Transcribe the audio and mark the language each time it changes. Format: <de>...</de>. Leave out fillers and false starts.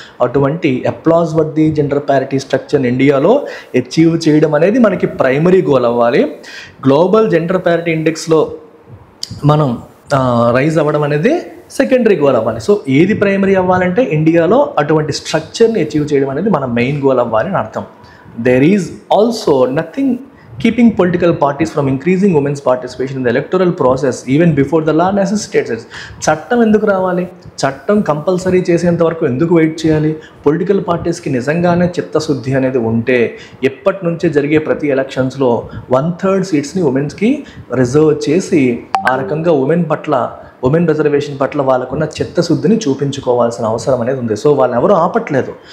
<te>అటువంటి applause worthy gender parity structure ఇండియాలో achieve చేయడం అనేది మనకి ప్రైమరీ గోల్ అవ్వాలి. గ్లోబల్ జెండర్ ప్యారిటీ ఇండెక్స్లో మనం రైజ్ అవ్వడం అనేది సెకండరీ గోల్ అవ్వాలి. సో ఏది ప్రైమరీ అవ్వాలంటే ఇండియాలో అటువంటి స్ట్రక్చర్ని అచీవ్ చేయడం అనేది మన మెయిన్ గోల్ అవ్వాలి అని అర్థం.</te> <en>There is also nothing keeping political parties from increasing women's participation in the electoral process even before the law necessitates it.</en> <te>చట్టం ఎందుకు రావాలి, చట్టం కంపల్సరీ చేసేంత వరకు ఎందుకు వెయిట్ చేయాలి? పొలిటికల్ పార్టీస్కి నిజంగానే చిత్తశుద్ధి అనేది ఉంటే ఎప్పటి నుంచే జరిగే ప్రతి ఎలక్షన్స్లో 1/3 సీట్స్ని ఉమెన్స్కి రిజర్వ్ చేసి ఆ రకంగా ఉమెన్ రిజర్వేషన్ పట్ల వాళ్ళకున్న చిత్తశుద్ధిని చూపించుకోవాల్సిన అవసరం అనేది ఉంది. సో వాళ్ళు ఎవరు ఆపట్లేదు.</te>